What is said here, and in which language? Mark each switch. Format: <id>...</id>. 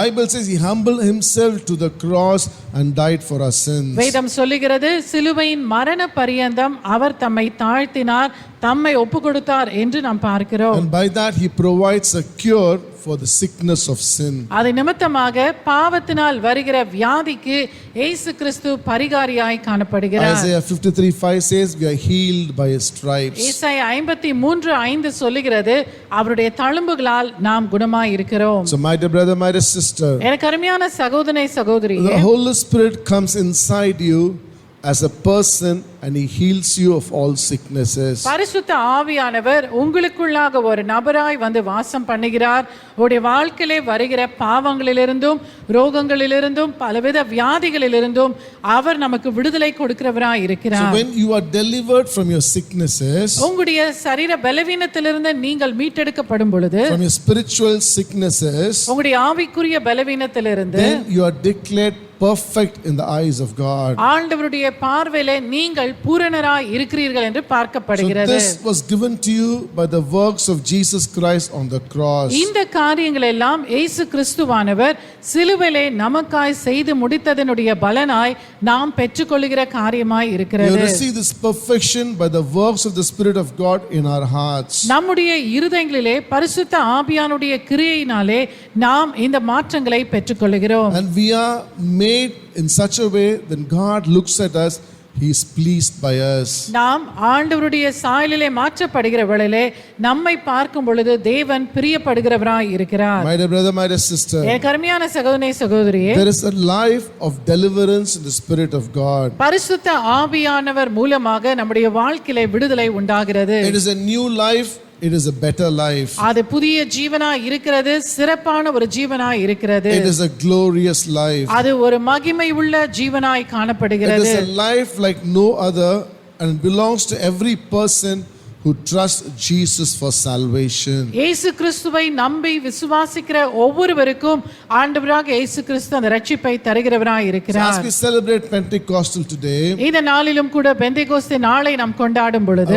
<en>Bible says he humbled himself to the cross and died for our sins.</en> <ta>வேதம் சொல்லுகிறது, சிலுவையின் மரண பரியந்தம் அவர் தம்மை தாழ்த்தினார், தம்மை ஒப்பு கொடுத்தார் என்று நாம் பார்க்கிறோம்.</ta> <en>And by that he provides a cure for the sickness of sin.</en> <ta>அதை நிமித்தமாக பாவத்தினால் வருகிற வியாதிக்கு இயேசு கிறிஸ்து பரிகாரியாய் காணப்படுகிறார்.</ta> <en>Isaiah 53:5 says we are healed by his stripes.</en> <ta>ஏசாயா 53:5 சொல்லுகிறது, அவருடைய தழும்புகளால் நாம் குணமாய் இருக்கிறோம்.</ta> <en>So my dear brother, my dear sister,</en> <ta>எனக்கு அருமையான சகோதரனே சகோதரியே,</ta> <en>the Holy Spirit comes inside you as a person and he heals you of all sicknesses.</en> <ta>பரிசுத்த ஆவியானவர் உங்களுக்குள்ளாக ஒரு நபராய் வந்து வாசம் பண்ணுகிறார். உங்களுடைய வாழ்க்கையிலே வருகிற பாவங்களிலிருந்தும் ரோகங்களிலிருந்தும் பலவித வியாதிகளிலிருந்தும் அவர் நமக்கு விடுதலை கொடுக்கிறவராய் இருக்கிறார்.</ta> <en>So when you are delivered from your sicknesses,</en> <ta>உங்களுடைய சரீர பலவீனத்திலிருந்து நீங்கள் மீட்டெடுக்கப்படும் பொழுது,</ta> <en>from your spiritual sicknesses,</en> <ta>உங்களுடைய ஆவிக்குரிய பலவீனத்திலிருந்து,</ta> <en>then you are declared perfect in the eyes of God.</en> <ta>ஆண்டவருடைய பார்வையிலே நீங்கள் பூரணராய் இருக்கிறீர்கள் என்று</ta> <en>So</en> <ta>பார்க்கப்படுகிறது.</ta> <en>this was given to you by the works of Jesus Christ on the cross.</en> <ta>இந்த காரியங்கள் எல்லாம் இயேசு கிறிஸ்துவானவர் சிலுவையிலே நமக்காய் செய்து முடித்ததனுடைய பலனாய் நாம் பெற்றுக்கொள்ளுகிற காரியமாய்</ta> <en>You</en> <ta>இருக்கிறது.</ta> <en>receive this perfection by the works of the Spirit of God in our hearts.</en> <ta>நம்முடைய இருதயங்களிலே பரிசுத்த ஆவியானுடைய கிரியையினாலே நாம் இந்த மாற்றங்களை பெற்றுக்கொள்கிறோம்.</ta> <en>And we are made in such a way that God looks at us, he is pleased by us.</en> <ta>நாம் ஆண்டவருடைய சாயலிலே மாற்றப்படுகிற வேளையிலே நம்மை பார்க்கும் பொழுது தேவன் பிரியப்படுகிறவராய் இருக்கிறார்.</ta> <en>My dear brother, my dear sister,</en> <ta>எனக்கு அருமையான சகோதரனே சகோதரியே,</ta> <en>there is a life of deliverance in the Spirit of God.</en> <ta>பரிசுத்த ஆவியானவர் மூலமாக நம்முடைய வாழ்க்கையிலே விடுதலை உண்டாகிறது.</ta> <en>It is a new life, it is a better life.</en> <ta>அது புதிய ஜீவனாய் இருக்கிறது, சிறப்பான ஒரு ஜீவனாய் இருக்கிறது.</ta> <en>It is a glorious life.</en> <ta>அது ஒரு மகிமை உள்ள ஜீவனாய்</ta> <en>It</en> <ta>காணப்படுகிறது.</ta> <en>is a life like no other and belongs to every person who trusts Jesus for salvation.</en> <ta>இயேசு கிறிஸ்துவை நம்பி விசுவாசிக்கிற ஒவ்வொருவருக்கும் ஆண்டவராக இயேசு கிறிஸ்து அந்த ரட்சிப்பை தருகிறவராய்</ta> <en>So</en> <ta>இருக்கிறார்.</ta> <en>as we celebrate Pentecostal today,</en> <ta>இந்த நாளிலும் கூட பெந்தேகோஸ்தே நாளை நாம் கொண்டாடும் பொழுது</ta>